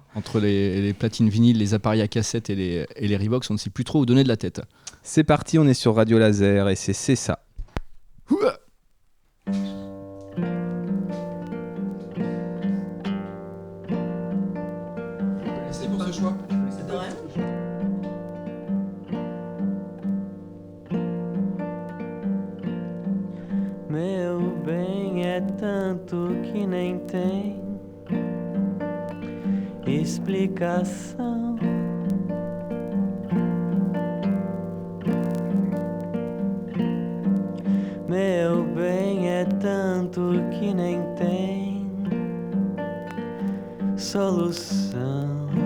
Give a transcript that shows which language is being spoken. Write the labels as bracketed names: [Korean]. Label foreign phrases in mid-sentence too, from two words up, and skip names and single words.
[French] Entre les platines vinyles, les appareils à cassette et les Reeboks, on ne sait plus trop où donner de la tête. C'est parti, on est sur Radio Laser et c'est ça. Merci pour ce choix. C'est de rien. [Portuguese] Meu bem, é tanto que nem tem explicação. Meu bem, é tanto que nem tem solução.